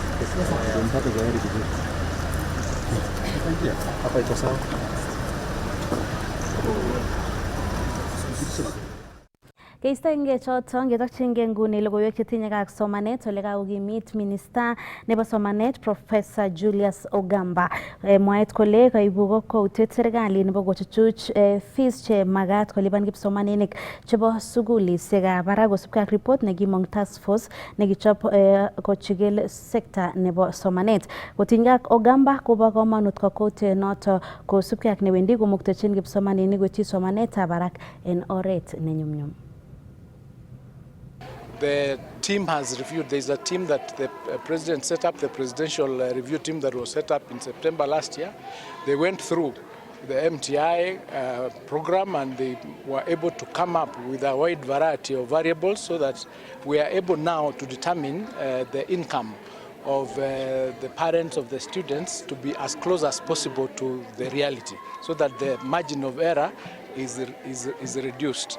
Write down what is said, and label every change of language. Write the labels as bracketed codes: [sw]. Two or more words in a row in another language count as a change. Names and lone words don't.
[sw] Ndio mpate kwaheri kidogo. Hapa iko sawa. [kln] Keistenge choton ketokchinge nguni logoiwek chetinye ak somanet ole kakokimit Minister nebo somanet Professor Julius Ogamba. Mwaet kole kaibu kokwoutiet serikali nebo kochuchuch fees che magat kolipan kipsomaninik chebo sugulisiekab barak kosubkei ak report nekimong [en] task force [kln] nekichop kochigil sekta nebo somanet. Kotinygei ak Ogamba kobo komonut kokwoutiet noto kosubkei ak newendi komuktechin kipsomaninik koityi somanetab barak en oret nenyumnyum. [en] The team has reviewed. There is a team that the president set up, the presidential review team that was set up in September last year. They went through the MTI program and they were able to come up with a wide variety of variables so that we are able now to determine the income of the parents of the students to be as close as possible to the reality so that the margin of error is reduced.